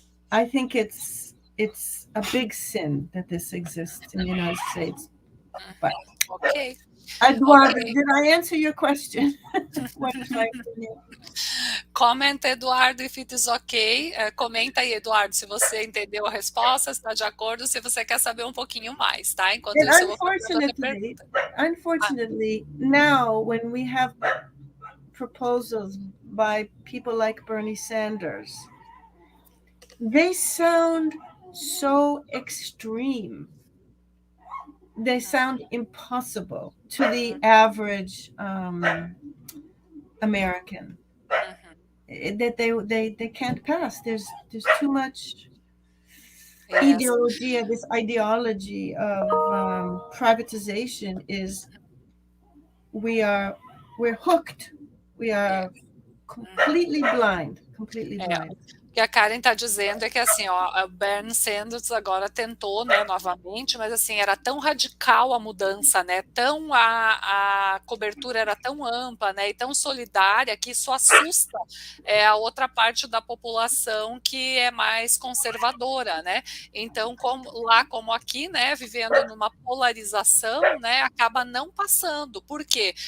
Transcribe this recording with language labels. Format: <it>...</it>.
<en>I think it's a big sin that this exists in the United States. But okay. Eduardo, did I answer your question? What is my opinion? Comment, Eduardo, if it is okay.</en> <pt>Comenta aí, Eduardo, se você entendeu a resposta, se está de acordo, se você quer saber um pouquinho mais, tá? Enquanto isso, eu vou fazer outra pergunta.</pt> <en>Unfortunately, now when we have proposals by people like Bernie Sanders, they sound so extreme. They sound impossible to the average American. That they can't pass. There's too much ideology. This ideology of privatization is we're hooked. We are completely blind.</en> <pt>O que a Karen está dizendo é que assim, a Bernie Sanders agora tentou, né, novamente, mas assim, era tão radical a mudança, né, a cobertura era tão ampla, né, e tão solidária que isso assusta a outra parte da população que é mais conservadora, né, então como aqui, né, vivendo numa polarização, né, acaba não passando. Por quê?</pt>